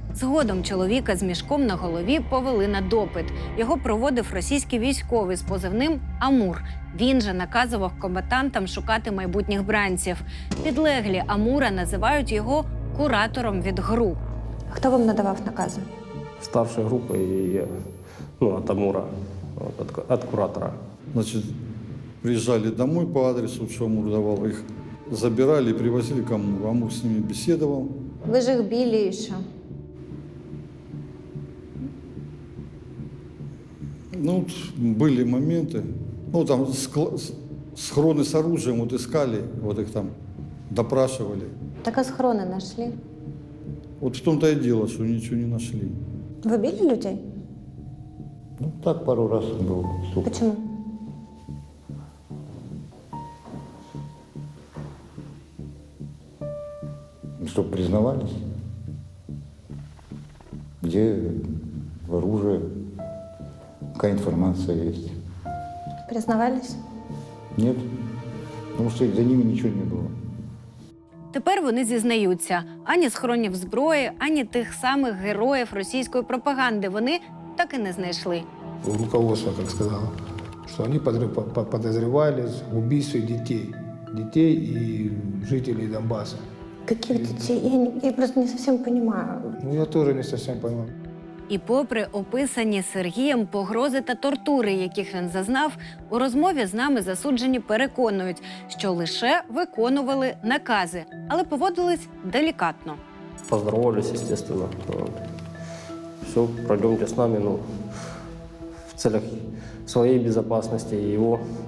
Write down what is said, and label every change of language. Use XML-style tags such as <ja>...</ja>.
<uk>Згодом чоловіка з мішком на голові повели на допит. Його проводив російський військовий з позивним «Амур». Він же наказував комбатантам шукати майбутніх бранців. Підлеглі Амура називають його куратором від ГРУ. Хто вам надавав накази?</uk> <ru>Старшая группа и от Амура, от куратора. Значит, приезжали домой по адресу, что Амур давал, их забирали и привозили к Амуру. Амур с ними беседовал.</ru> <uk>Ви ж їх білі і що?</uk> <ru>Ну, были моменты. Ну, там схроны с оружием вот искали, вот их там допрашивали.</ru> <uk>Так а схорони знайшли?</uk> <ru>Вот в том-то и дело, что ничего не нашли.</ru> <uk>Ви били людей?</uk> <ru>Ну, так пару раз был. Почему? Чтобы признавались, где оружие, какая информация есть. Признавались? Нет, потому что за ними ничего не было.</ru> <uk>Тепер вони зізнаються. Ані схоронів зброї, ані тих самих героїв російської пропаганди вони так і не знайшли.</uk> <ru>Руководство, как сказало, что они подозревались в убийстве детей и жителей Донбасса. Каких детей? Я просто не совсем понимаю. Ну, я тоже не совсем понимаю.</ru> <uk>І попри описані Сергієм погрози та тортури, яких він зазнав, у розмові з нами засуджені переконують, що лише виконували накази, але поводились делікатно.</uk> <ru>Поздоровались, естественно. Все, пройдемте с нами, в целях своей безопасности и его.</ru>